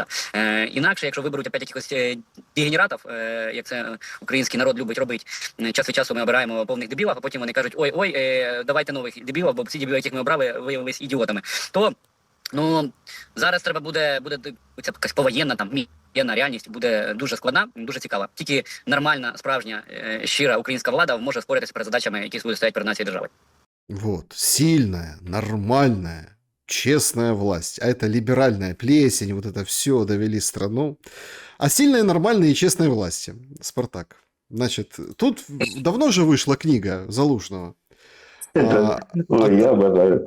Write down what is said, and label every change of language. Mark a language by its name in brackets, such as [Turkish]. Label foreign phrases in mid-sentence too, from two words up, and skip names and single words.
[Ukrainian] Інакше, якщо виберуть опять якихось дегенератів, як це український народ любить робити, час від часу ми обираємо повних дебілів, а потім вони кажуть, ой, давайте нових дебілів, бо всі дебіли, яких ми обрали, виявилися ідіотами. То, ну, зараз треба буде ця якась повоєнна, там, воєнна реальність буде дуже складна, дуже цікава. Тільки нормальна, справжня, щира українська влада може впоратися перед задачами, які будуть стоять перед нацією державою. [Russian] Вот, сильная, нормальная, честная власть. А это либеральная плесень, вот это все довели страну. А сильной, нормальной и честной власти. Спартак. Значит, тут давно же вышла книга Залужного. Я обожаю это.